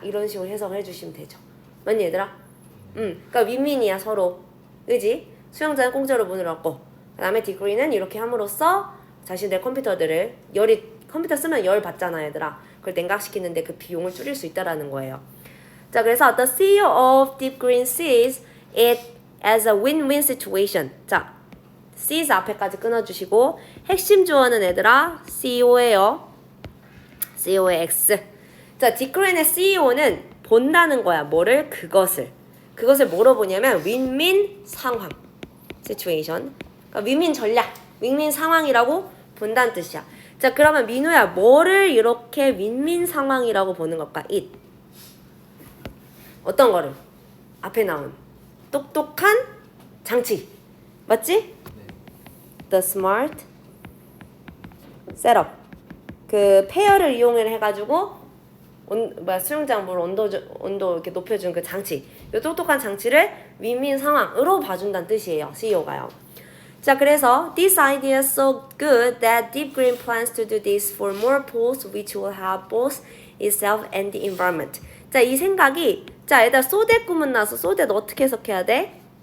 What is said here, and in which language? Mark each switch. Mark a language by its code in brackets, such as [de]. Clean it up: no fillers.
[ko] 이런 식으로 해석을 해주시면 되죠. 맞니 얘들아? 그러니까 윈윈이야 서로. 그지? 수영장은 공짜로 문을 얻고 그 다음에 딥그린은 이렇게 함으로써 자신의 컴퓨터들을 컴퓨터 쓰면 열 받잖아 얘들아. 그걸 냉각시키는데 그 비용을 줄일 수 있다라는 거예요. [en] 자, 그래서 the CEO of Deep Green sees it as a win-win situation. [ko] 자, sees 앞에까지 끊어주시고 핵심 주어는 얘들아 CEO예요. CEO의 X. 자, 딥그린의 CEO는 본다는 거야. 뭐를? 그것을 뭐로 보냐면 윈윈 상황 situation. 그러니까 윈윈 전략, 윈윈 상황이라고 본다는 뜻이야. 자, 그러면 민우야 뭐를 이렇게 윈윈 상황이라고 보는 걸까? it. 어떤 거를? 앞에 나온 똑똑한 장치. 맞지? [en] The smart setup. [ko] 그 페어를 이용을 해가지고 수영장 물 온도 이렇게 높여준 그 장치. 이 똑똑한 장치를 윈윈 상황으로 봐준다는 뜻이에요. CEO가요. [en] 자, 그래서 this idea is so good that Deep Green plans to do this for more pools which will have both itself and the environment. [ko] 자, 이 생각이 자, 얘들아 소대 꾸문 나서 소대 너 어떻게 해석해야 돼?